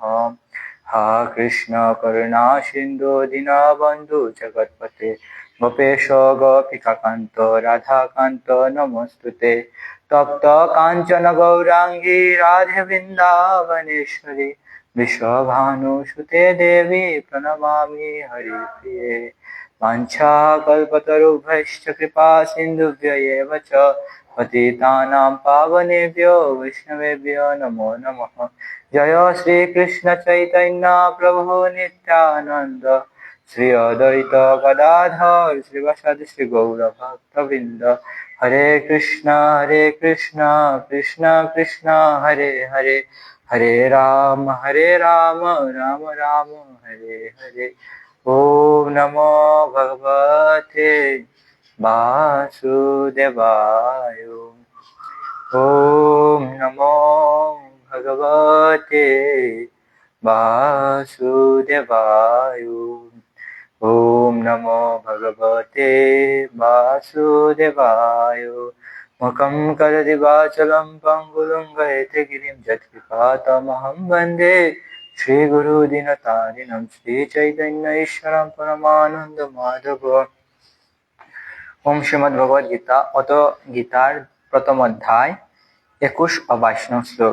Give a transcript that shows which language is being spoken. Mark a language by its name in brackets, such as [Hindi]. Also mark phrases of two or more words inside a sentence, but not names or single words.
[Sanskrit] হা কৃষ্ণ করুণা সিন্ধু দীনবন্ধু জগৎপতে গোপেশ গোপিকাকান্ত রাধাকান্ত নমস্তুতে। তপ্ত কাঞ্চন গৌরাঙ্গী রাধে বৃন্দাবনেশ্বরী বিশ্বভানুসুতে দেবী প্রণমামি হরিপ্রিয়ে। বাঞ্ছাকল্পতরুভ্যশ্চ কৃপা সিন্ধুভ্য এব চ পতিতানাং পাবনেভ্यो বৈষ্ণবেভ্यो নমো নমঃ। জয় শ্রীকৃষ্ণ চৈতন্য প্রভু নিত্যানন্দ শ্রী অদ্বৈত গদাধর শ্রীবাসাদি শ্রী গৌর ভক্তবৃন্দ। হরে কৃষ্ণ কৃষ্ণ কৃষ্ণ হরে হরে, হরে রাম রাম রাম হরে হরে। ওম নমো ভগবতে বাসুদেবায়। ওম নমো ভগবতে বাসুদেবায়। ওম নমো ভগবতে বাসুদেবায়। মুখং করোতি বাচালং পঙ্গুলং লঙ্ঘয়তে গিরিং যৎকৃপাতমহং বন্দে শ্রীগুরু দীনতারিণং শ্রীচৈতন্য ঈশ্বরং পরমানন্দ মাধব। [Bangla] ওম শ্রীমদ্ ভগবদ গীতা, অত গীতার প্রথম অধ্যায় 21 ও 22 নং শ্লোক।